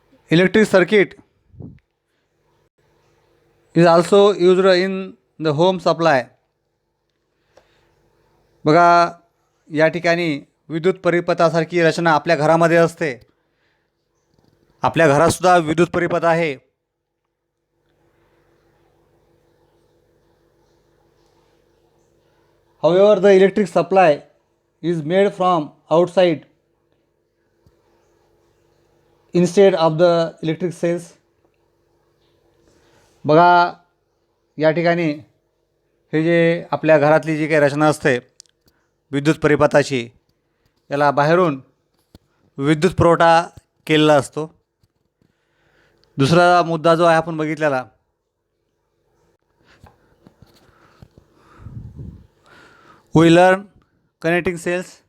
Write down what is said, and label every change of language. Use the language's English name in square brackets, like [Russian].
[English] Electric circuit is also used in the home supply. [Marathi] बघा, या ठिकाणी विद्युत परिपथासारखी रचना आपल्या घरामध्ये असते. आपल्या घरातसुद्धा विद्युत परिपथ आहे. [English] However, the electric supply is made from outside instead of the electric cells. [Marathi] बघा या ठिकाणी हे जे आपल्या घरातली जी काही रचना असते विद्युत परिपथाची, याला बाहेरून विद्युत पुरवठा केलेला असतो. दुसरा मुद्दा जो आहे आपण बघितलेला, [English] We learn connecting cells.